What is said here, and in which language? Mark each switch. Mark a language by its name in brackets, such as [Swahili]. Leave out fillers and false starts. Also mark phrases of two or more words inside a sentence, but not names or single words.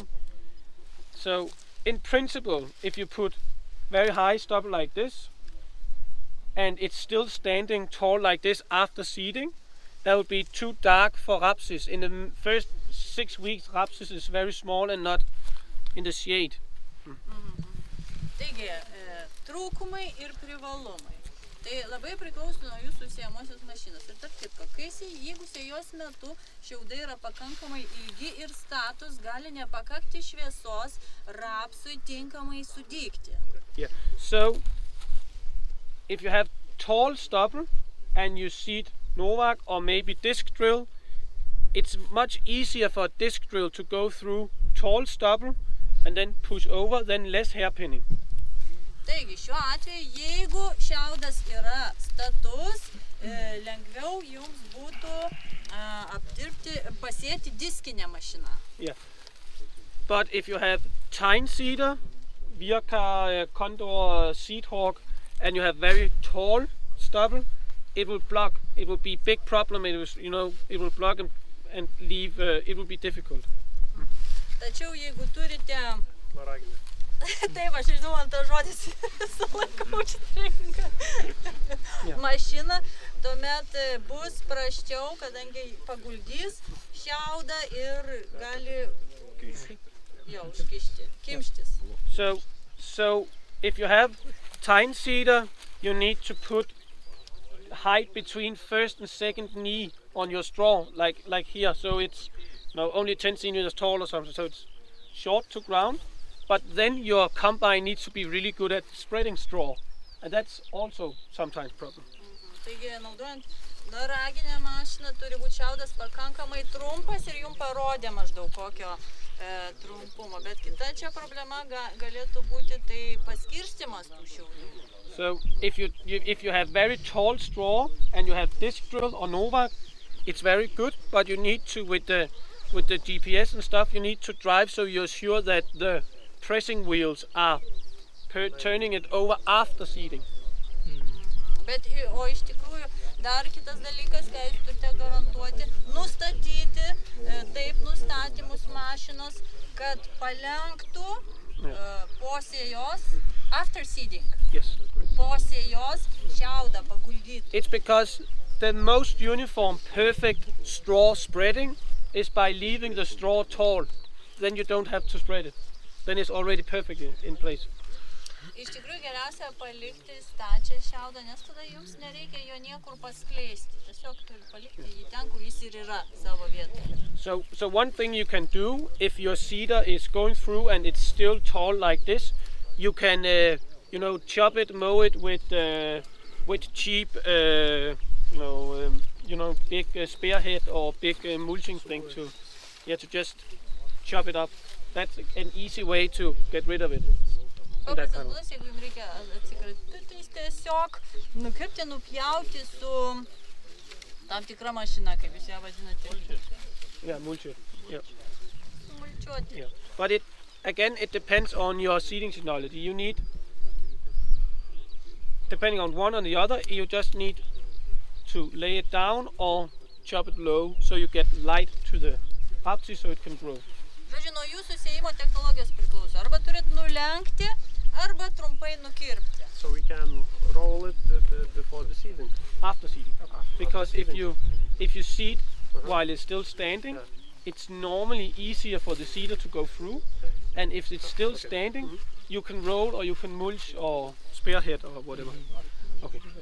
[English] So in principle, if you put very high stubble like this, and it's still standing tall like this after seeding, that would be too dark for rapsis. In the first 6 weeks, rapsis is very small and not in the shade. [Lithuanian] Taigi, trūkumai ir privalumai. Tai labai priklauso nuo jūsų sėjamosios mašinos. Ir tarp kitko, jeigu sėjos metu šiaudai yra pakankamai ilgi ir status, gali nepakakti šviesos rapsui tinkamai sudygti. [English] Yeah. So, if you have tall stubble and you seed Novak or maybe disc drill, it's much easier for a disc drill to go through tall stubble and then push over than less hairpinning. [Lithuanian] Taigi, šiuo atveju, jeigu šiaudas yra status, lengviau jums būtų pasėti diskinę mašiną. [English] Yeah. But if you have tine seeder, Virka, Condor, Seedhawk, and you have very tall stubble, it will block. It will be a big problem. It will block and leave. It will be difficult. [Lithuanian] Tačiau jeigu turite... Taip, aš žinau, ant to žodis visą laiką užstringa. Mašina, tuomet bus prasčiau, kadangi paguldys šiaudą ir gali kimštis. [English] So if you have tine seeder, you need to put height between first and second knee on your straw, like here. So it's only 10 centimeters tall or something. So it's short to ground. But then your combine needs to be really good at spreading straw, and that's also sometimes a problem. [Lithuanian] Taigi, naudojant raginę mašiną, turi būti šiaudas pakankamai trumpas ir jums parodė maždaug kokio trumpumo. Bet kita čia problema galėtų būti tai paskirstimas tų šiaudų. [English] So if you have very tall straw and you have disc drill or Novak, it's very good. But you need to with the GPS and stuff, you need to drive so you're sure that the pressing wheels are turning it over after seeding. [Lithuanian] Bet iš tikrųjų dar kitas dalykas, ką jūs turite garantuoti, nustatyti taip nustatymus mašinos, kad palenktų po sėjos [English] after seeding. Yes. [Lithuanian] Po sėjos šiaudą paguldytų. [English] It's because the most uniform, perfect straw spreading is by leaving the straw tall. Then you don't have to spread it. Then it's already perfect in place. [Lithuanian] Iš tikrųjų geriausia palikti stačią šiaudą, nes tada jums nereikia jo niekur paskleisti. Tiesiog turi palikti jį ten, kur jis ir yra savo vietoje. [English] So one thing you can do, if your seeder is going through and it's still tall like this, you can chop it, mow it with cheap big spearhead or big mulching thing to just chop it up. That's an easy way to get rid of it. [Lithuanian] Paprastas būdas, jeigu jums reikia atsikratyti, tiesiog nukirpti, nupjauti su tam tikra mašina, kaip jūs ją vadinate. [English] Yeah, mulch it. Yeah. [Lithuanian] Mulčiuoti. [English] Yeah. But it depends on your seeding technology. You need, depending on one or the other, you just need to lay it down or chop it low so you get light to the rapsi so it can grow. Žodžiu, nuo jūsų sėjimo technologijos priklauso. Arba turit nulenkti, arba trumpai nukirpti. So we can roll it before the seeding? After seeding. Because if you seed while it's still standing, it's normally easier for the seeder to go through. And if it's still standing, you can roll or you can mulch or spearhead or whatever.